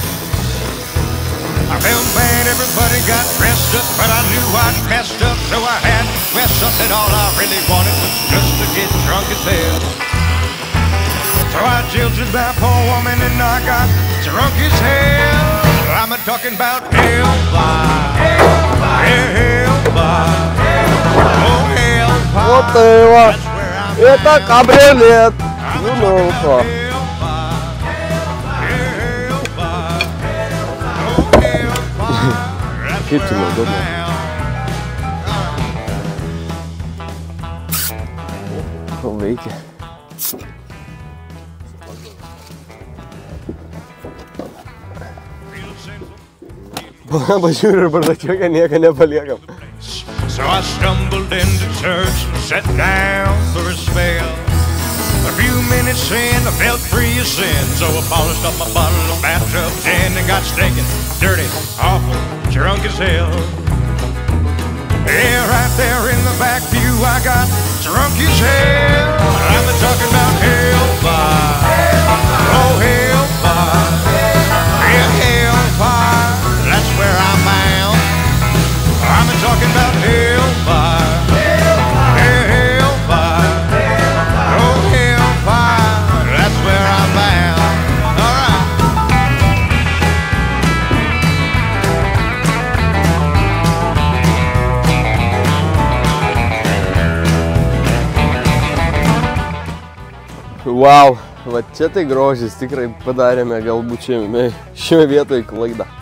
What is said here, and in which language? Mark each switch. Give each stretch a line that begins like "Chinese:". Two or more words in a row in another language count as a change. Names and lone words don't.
English: I felt bad, everybody got dressed up, but I knew I'd messed up, so I had to dress up, and all I really wanted was just to get drunk as hell. So I jilted that poor woman and I got drunk as hell. I'm talking about hellfire, hellfire, yeah, hellfire, oh hellfire.
Russian: Вот его, это кабриолет. Ну-ка.
Lithuanian: Kaip čia neudobno? Ko veikia? Pažiūrė ir bardačiokę nieką nepaliekam.
English: So I stumbled into church and sat down for a spell. A few minutes in, I felt free of sin, so I polished up my bottle of bathtub gin and got stinking, dirty, awful, drunk as hell. Yeah, right there in the back pew, I got drunk as hell. I'm talking about hellfire, oh hellfire, yeah, hellfire, that's where I'm bound. I'm talking about hellfire, yeah, hellfire, oh hellfire, that's where I'm bound. All right.
Lithuanian: Wow, va čia tai grožis, tikrai padarėme galbūt šioje vietoje klaidą.